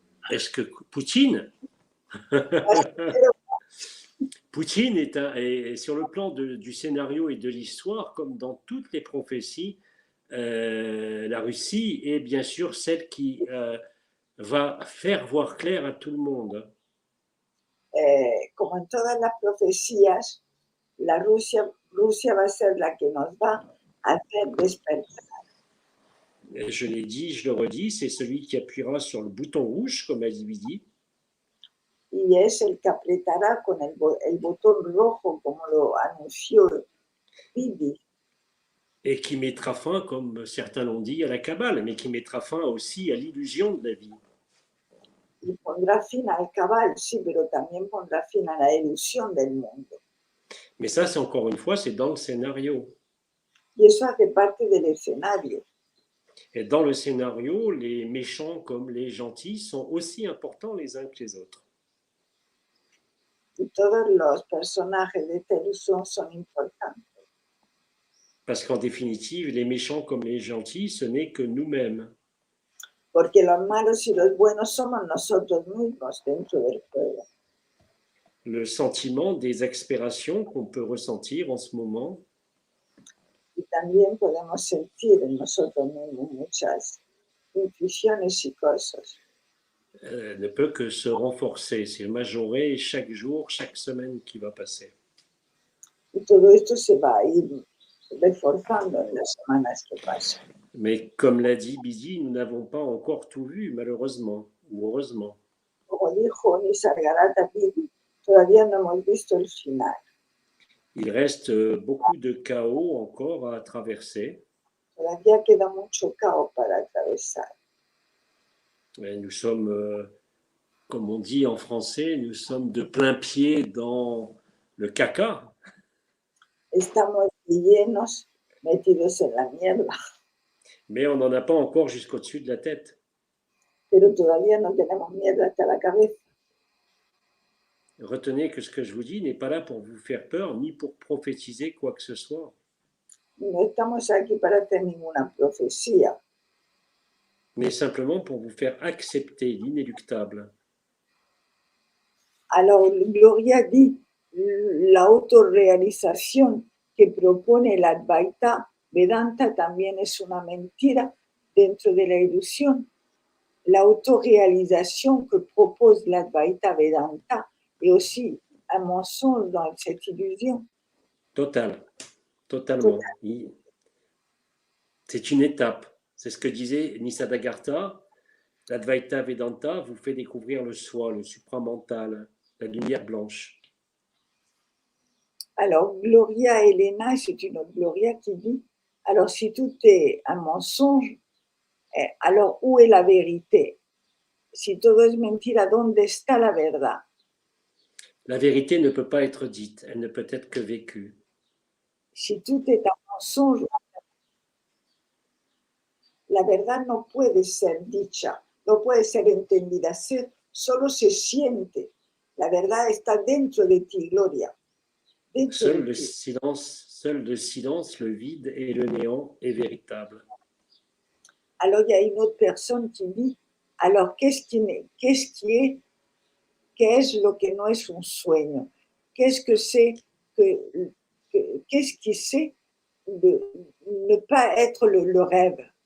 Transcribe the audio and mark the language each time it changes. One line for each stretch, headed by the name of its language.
French: Est-ce que Poutine Poutine est sur le plan du scénario et de l'histoire, comme dans toutes les prophéties, la Russie est bien sûr celle qui va faire voir clair à tout le monde.
Spanish: Como en todas las profecías, Rusia va a ser la que nos va a hacer despertar.
French: Je l'ai dit, je le redis, c'est celui qui appuiera sur le bouton rouge, comme a dit Bidi.
Spanish: Y es el que apretará con el botón rojo, como lo anunció Bibi.
French: Et qui mettra fin, comme certains l'ont dit, à la cabale, mais qui mettra fin aussi à l'illusion de la vie.
Spanish: Y pondrá fin al cabal, sí, pero también pondrá fin a la ilusión del mundo.
French: Mais ça, c'est encore une fois, c'est dans le scénario.
Spanish: Y eso hace parte del escenario.
French: Et dans le scénario, les méchants comme les gentils sont aussi importants les uns que les autres.
Spanish: Y todos los personajes de esta ilusión son importantes.
French: Parce qu'en définitive, les méchants comme les gentils, ce n'est que nous-mêmes.
Spanish: Porque los malos y los buenos somos nosotros mismos dentro del juego.
French: Le sentiment des exaspérations qu'on peut ressentir en ce moment,
Spanish: Y también podemos sentir en nosotros mismos muchas intuiciones y cosas.
French: ne peut que se renforcer, c'est majoré chaque jour, chaque semaine qui va passer.
Spanish: Y todo esto se va a ir reforzando en las semanas que pasan.
French: Mais comme l'a dit Bizi, nous n'avons pas encore tout vu, malheureusement, ou heureusement.
Spanish: Como dijo Nisargadatta Bibi, todavía no hemos visto el final.
French: Il reste beaucoup de chaos encore à traverser.
Spanish: Todavía queda mucho caos para atravesar.
French: Et nous sommes, comme on dit en français, nous sommes de plein pied dans le caca.
Spanish: Estamos llenos, metidos en la mierda,
French: Mais on n'en a pas encore jusqu'au-dessus de la tête.
Spanish: pero todavía no tenemos mierda hasta la cabeza.
French: Retenez que ce que je vous dis n'est pas là pour vous faire peur, ni pour prophétiser quoi que ce soit.
Spanish: No estamos aquí para hacer ninguna profecía,
French: Mais simplement pour vous faire accepter l'inéluctable. Alors, Gloria dit,
Spanish: la autorrealización que propone el Advaita Vedanta también es una mentira dentro de la ilusión.
French: La autorrealisation que propose l'Advaita Vedanta est aussi un mensonge dans cette illusion. Total, totalement. C'est une étape. C'est ce que disait Nisargadatta. L'Advaita Vedanta vous fait découvrir le soi, le supramental, la lumière blanche. Alors, Gloria Elena, c'est une autre Gloria qui dit, alors si tout est un mensonge, alors où est la vérité?
Spanish: Si todo es mentira, ¿dónde está la verdad?
French: La vérité ne peut pas être dite, elle ne peut être que vécue. Si tout est un mensonge,
Spanish: la verdad no puede ser dicha, no puede ser entendida, solo se siente. La verdad está dentro de ti, Gloria.
French: Seul le silence, le vide et le néant est véritable. Alors il y a une autre personne qui dit, alors qu'est-ce
Spanish: lo que no es un sueño?
French: Qu'est-ce qui c'est de ne pas être le rêve?